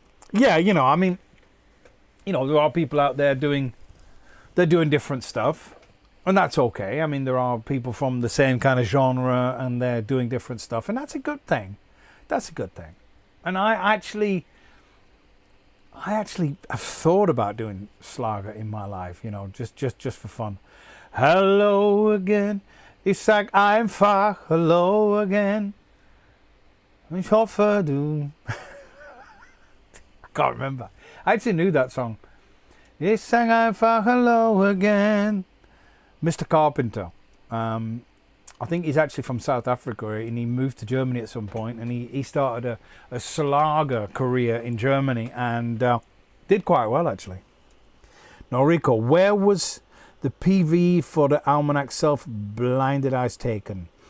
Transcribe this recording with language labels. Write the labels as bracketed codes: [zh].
[en] Yeah, you know, I mean, you know, there are people out there doing different stuff, and that's okay. I mean, there are people from the same kind of genre, and they're doing different stuff, and that's a good thing. That's a good thing. And I actually have thought about doing Schlager in my life, you know, just for fun. Hello again, [de] ich sag einfach [en] hello again. [de] Ich hoffe du. [en] I can't remember. I actually knew that song. [de] Ich sag einfach [en] hello again. Mr. Carpenter. I think he's actually from South Africa, and he moved to Germany at some point, and he started a Schlager career in Germany, and did quite well actually. Noriko, where was the PV for the Almanac Self-Blinded Eyes taken?